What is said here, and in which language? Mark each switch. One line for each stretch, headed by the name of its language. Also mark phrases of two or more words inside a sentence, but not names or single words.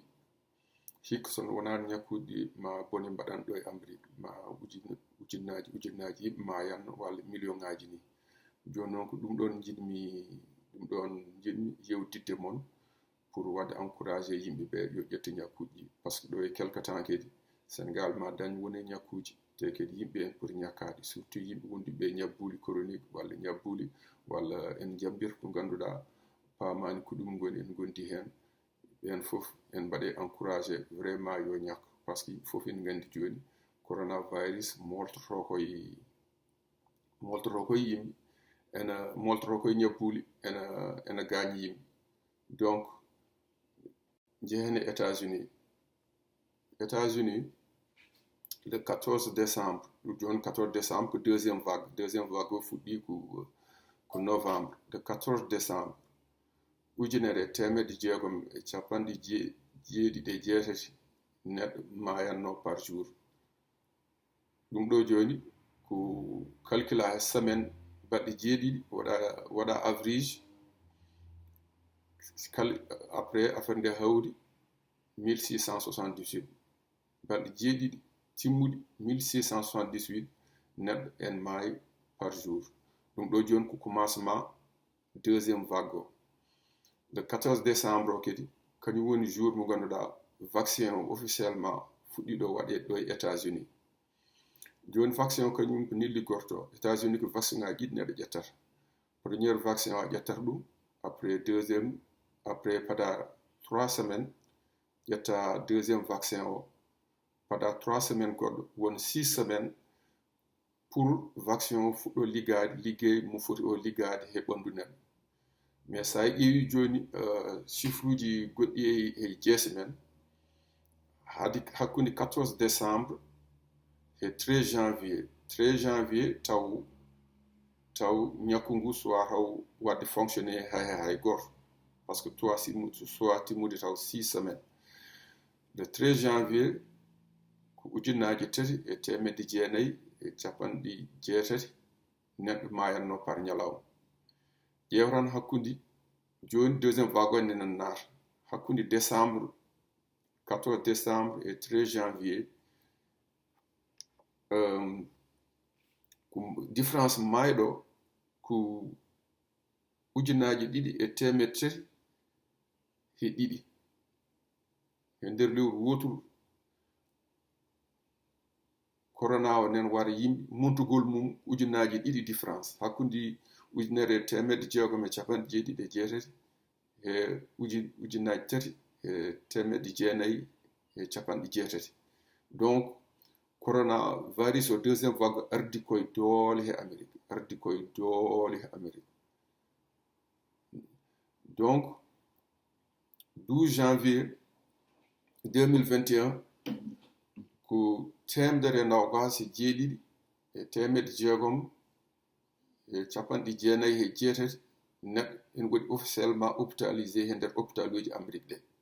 Fula: Hikka sono wonano ñakkuuji ɗi ma bone mbaɗan ɗo e Amérique ma ujunnaji yimɓe ma yanno walla million ŋaji ni. Joni noon ko ɗum ɗon jiɗmi yewtidde mon pour wadde encouragé yimɓe ɓe yo ƴetta ñakkuuji ɗi
French: par ce que
Fula: ɗo e
French: quelque temps
Fula: kedi Sénégal ma dañ woni ñakkuuji te kedi yimɓe en poti ñakkade surtout yimɓe wonduɓe ñabbuli chronique walla ñabbuli walla en jambir ko ganduɗa pamani ko ɗum goni en gondi hen ɓen fof en mbaɗe
French: encouragé vraiment
Fula: yo ñakka
French: par ce que
Fula: fof en gandi joni coronavirus moltoto koye yimɓe ena moltoto koye ñabbuli ena gañi yimɓe. Donc jehen e États-Unis
French: le 14 décembre
Fula: joni 14 décembre ko
French: deuxième vague
Fula: o fuɗɗi ko novembre le 14 décembre ujunere temedde jeegom e capanɗe jeeɗiɗi e jeetati neɗɗo mayanno
French: par jour.
Fula: ɗum ɗo joni ko calcula e semaine balɗe jeeɗiɗi waɗa average
French: après affaire
Fula: nde hawri 1678 balɗe jeeɗiɗi timmuɗi 1678 neɗɗo en maayi
French: par jour.
Fula: ɗum ɗo joni ko
French: commencement deuxième vague
Fula: o.
French: Le 14 décembre
Fula: o kedi kañum woni jour mo ganduɗa vaccin o officiellement fuɗɗi ɗo waɗe ɗo e États-Unis. Joni vaccin o kañum ko nilli gorto États-Unis ko vaccin ngaji ɗiɗi neɗɗo ƴettata.
French: Premier vaccin
Fula: o a ƴettata ɗum, après pada 3 semaines ƴetta
French: deuxième vaccin
Fula: o, pada 3 semaines goɗɗo won 6
French: semaines pour vaccin
Fula: o fuɗɗo liggey mo foti o liggade he ɓandu neɗɗo. mais sa ƴeewi joni chiffre uji goɗɗi e jeese men hakkunde 14 décembre e 13 janvier taw ñakku ngu sowa taw wadde fonctionné hay goto
French: par ce que
Fula: sowa timmude taw 6 semaines. Le 13 janvier ko ujunnaje 3 e temedde jeenayyi e capanɗe jeetati neɗɗo mayanno par ñalawma. ƴewran hakkunde joni
French: deuxième vague
Fula: nena naata hakkunde
French: décembre 14 décembre et 13 janvier
Fula: ko différence mayɗo ko ujunnaje ɗiɗi e temedde tati e ɗiɗi e nder lewru woturu corona o nen wara yimɓe montugol mum ujunnaje ɗiɗi différence hakkunde ujunere temedde jeegom e capanɗe jeeɗiɗi e jeetati e ujunnaje tati e temedde jeenayyi e capanɗe jeetati. Donc coronavirus o
French: deuxième vague
Fula: ardi koye doole he Amérique. Donc 12 janvier 2021 ko temedere nogas e jeeɗiɗi e temedde jeegom e capanɗe jeenayyi e jeetati neɗɗo en waɗi
French: officiellement hôpitalisé
Fula: e nder hôpital uji Amérique ɗe.